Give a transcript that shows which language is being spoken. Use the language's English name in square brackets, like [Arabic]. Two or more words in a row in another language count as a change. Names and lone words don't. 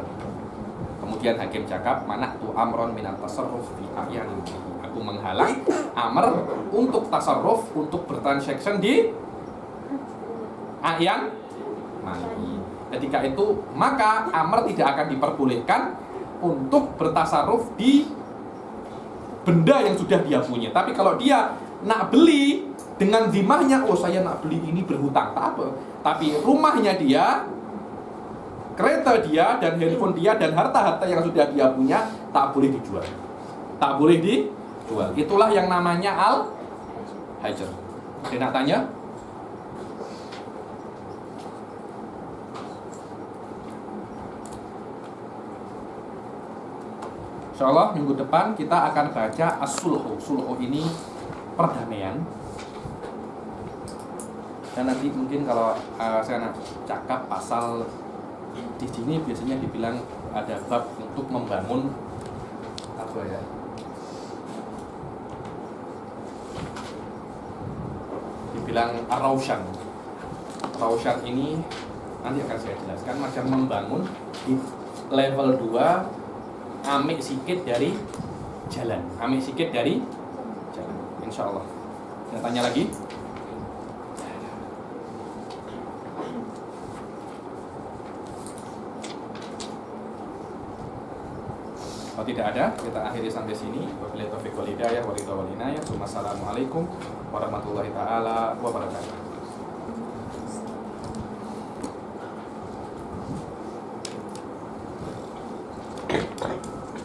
[Malay] Kemudian hakim cakap, [Arabic] منعت عمرا من التصرف في الأعيان. [Malay] Aku menghalang Amr untuk tasarruf, untuk bertransaksi di [Arabic] أعيان مالي. [Malay] Ketika itu maka Amr tidak akan diperbolehkan untuk bertasarruf di benda yang sudah dia punya. Tapi kalau dia nak beli dengan zimahnya, oh saya nak beli ini berhutang, tak apa. Tapi rumahnya dia, kereta dia, dan handphone dia, dan harta-harta yang sudah dia punya tak boleh dijual. Tak boleh dijual. Itulah yang namanya al-hajar. Dia nak tanya? Insyaallah minggu depan kita akan baca as-sulhu. Sulhu ini perdamaian. Dan nanti mungkin kalau saya nak cakap pasal di sini biasanya dibilang ada bab untuk membangun apa ya? Dibilang ar-raushan. Raushan ini nanti akan saya jelaskan macam membangun di level 2, ambil sikit dari jalan. Ambil sikit dari jalan. Insyaallah. Saya tanya lagi. Kalau tidak ada, kita akhiri sampai sini. [Arabic] وبالله التوفيق والهداية والرضا والعناية. والسلام عليكم ورحمة الله تعالى وبركاته.